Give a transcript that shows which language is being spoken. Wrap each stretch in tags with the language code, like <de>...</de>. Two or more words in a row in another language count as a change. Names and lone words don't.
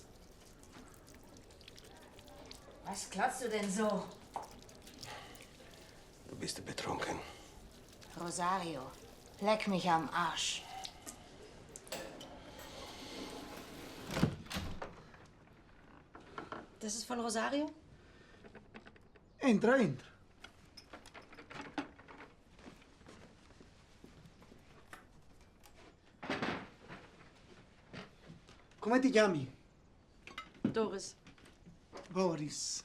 <de>Was klotzt du denn so? Du bist betrunken. Rosario, leck mich am Arsch. Das ist von Rosario?</de> <it>Entra, entra. Come ti chiami? Doris. Boris.</it>